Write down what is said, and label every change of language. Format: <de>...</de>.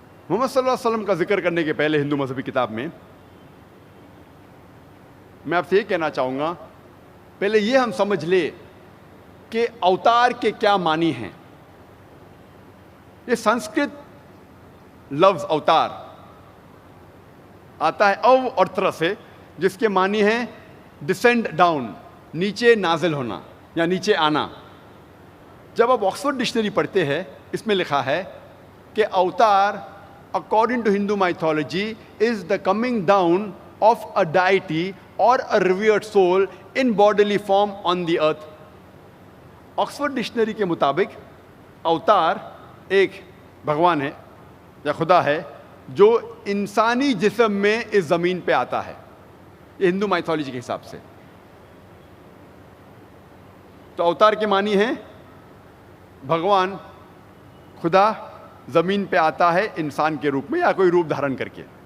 <hi>मोहम्मद सल्लल्लाहु अलैहि वसल्लम का जिक्र करने के पहले हिंदू मजहबी किताब में मैं आपसे ये कहना चाहूँगा, पहले ये हम समझ ले कि अवतार के क्या मानी हैं। ये संस्कृत लफ्ज अवतार आता है अव और त्र से, जिसके मानी है डिसेंड डाउन, नीचे नाजिल होना या नीचे आना। जब आप ऑक्सफोर्ड डिक्शनरी पढ़ते हैं, इसमें लिखा है कि अवतार</hi> <en>according to Hindu mythology is the coming down of a deity or a revered soul in bodily form on the earth.</en> <hi>Oxford dictionary के मुताबिक अवतार एक भगवान है या खुदा है जो इंसानी जिस्म में इस ज़मीन पे आता है, ये हिंदू माइथोलॉजी के हिसाब से। तो अवतार के मानी है भगवान खुदा ज़मीन पे आता है इंसान के रूप में या कोई रूप धारण करके।</hi>